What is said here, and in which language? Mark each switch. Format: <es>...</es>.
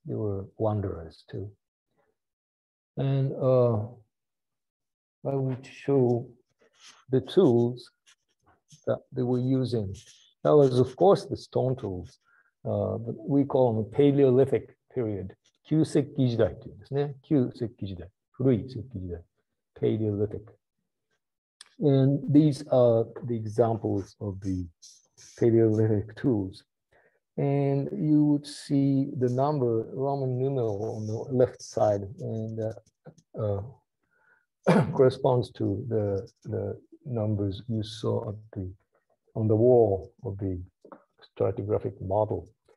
<en>They were wanderers too. And I would show the tools that they were using. That was, of course, the stone tools, but we call them Paleolithic period.</en> <ja>旧石器時代というんですね。旧石器時代、古い石器時代、Paleolithic.</ja> <en>And these are the examples of the Paleolithic tools. And you would see the number, Roman numeral on the left side, and corresponds to the numbers you saw on the wall of the stratigraphic model.</en>